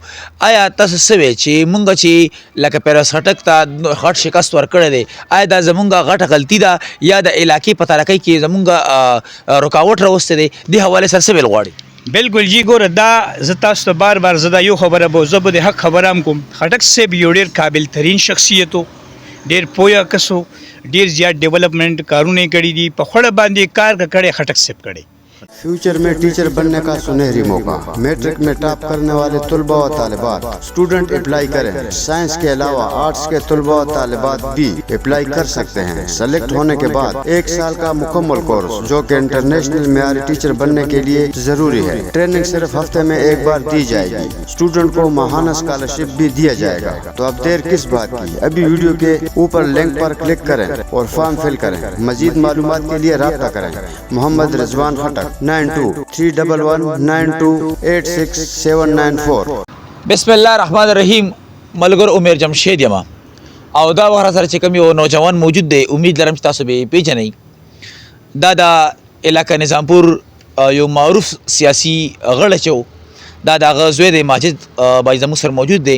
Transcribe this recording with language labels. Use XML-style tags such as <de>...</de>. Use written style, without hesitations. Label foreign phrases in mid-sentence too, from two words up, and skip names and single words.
<ps>آیا تاسو څه وی چې مونږ چې لکه پرویز خټک ته غټ شکست ورکړی دی آیا دا زمونږ غټه غلطي ده یا د علاقې په ترقۍ کې زمونږ رکاوټ راوستی دی؟ دې حوالې سره څه ویل غواړي؟ بالکل جی ګوره دا زه تاسو ته بار بار زه دا یو خبره به زه به د حق خبره هم کوم. خټک صاحب یو ډېر قابل ترین شخصیت و ډېر پوهه کس و ډېر زیات ډیولپمنٹ کارونه یې کړي دي په خوړه باندې کار کړی خټک صاحب کړی.</ps> <ur>فیوچر میں ٹیچر بننے کا سنہری موقع میٹرک میں ٹاپ کرنے والے طلبہ و طالبات</ur> <en>student apply</en> <ur>کریں. سائنس کے علاوہ آرٹس کے طلبہ و طالبات بھی اپلائی کر سکتے ہیں. سلیکٹ ہونے کے بعد 1 سال کا مکمل کورس جو کہ انٹرنیشنل معیاری ٹیچر بننے کے لیے ضروری ہے. ٹریننگ صرف ہفتے میں 1 بار دی جائے گی۔ اسٹوڈنٹ کو ماہانہ اسکالرشپ بھی دیا جائے گا. تو اب دیر کس بات کی، ابھی ویڈیو کے اوپر لنک پر کلک کریں اور</ur> <en>form fill</en> <ur>کریں. مزید معلومات کے لیے رابطہ کریں. मोहम्मद रिजवान खटक 9231928674.</ur> <ar>بسم الله الرحمن الرحیم.</ar> <ps>ملګر عمر جمشید یم او دا وخت سره چې کوم یو نوجوان موجود دی امید لرم چې تاسو به پیژنئ. دا د علاقه نظامپور یو معروف سیاسي غړی چې دا د هغه زوی دی ماجد بای زموږ سره موجود دی.</ps>